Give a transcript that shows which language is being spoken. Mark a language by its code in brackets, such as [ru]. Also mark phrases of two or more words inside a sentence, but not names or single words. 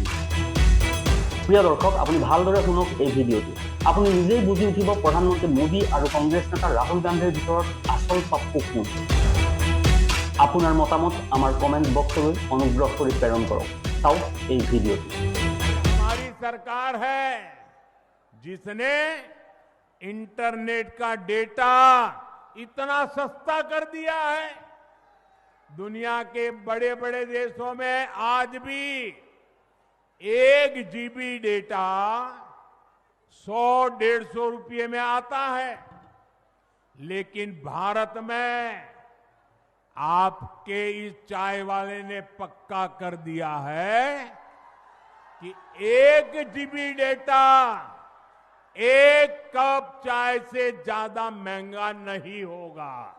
[as] প্ৰিয় দৰ্শক, আপুনি ভালদৰে শুনক এই ভিডিঅ'টো। আপুনি নিজেই বুজি উঠিব প্ৰধানমন্ত্ৰী মোদী আৰু কংগ্ৰেছ নেতা ৰাহুল গান্ধীৰ ভিতৰত আচল পাপ্পু কোন। আপোনাৰ মতামত আমাৰ [en] comment box [as] অনুগ্ৰহ কৰি প্ৰেৰণ কৰক। চাওক এই ভিডিঅ'টো। [hi] हमारी सरकार है जिसने इंटरनेट का डेटा इतना सस्ता कर दिया है। दुनिया के बड़े बड़े देशों में आज भी 1 GB डेटा 100-150 रुपये में आता है, लेकिन भारत में आपके इस चाय वाले ने पक्का कर दिया है कि 1 GB डेटा 1 कप चाय से ज्यादा महंगा नहीं होगा।